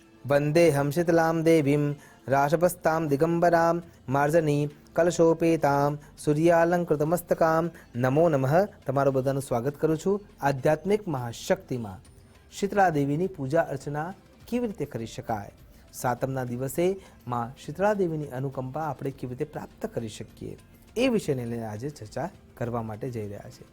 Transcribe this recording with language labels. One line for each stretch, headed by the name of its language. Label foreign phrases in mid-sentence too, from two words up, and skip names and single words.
Sanskrit: वंदेहम शीतलाम देवीम राशपस्ताम दिगंबराम मार्जनी कलशोपेताम सूर्यालंकृतमस्तकाम नमो नमः।
Gujarati: તમારું બધાનું સ્વાગત કરું છું। આધ્યાત્મિક મહાશક્તિમાં શીતળા દેવીની પૂજા અર્ચના કેવી રીતે કરી શકાય, સાતમના દિવસે માં શીતળા દેવીની અનુકંપા આપણે કેવી રીતે પ્રાપ્ત કરી શકીએ, એ વિષયને લઈને આજે ચર્ચા કરવા માટે જઈ રહ્યા છે।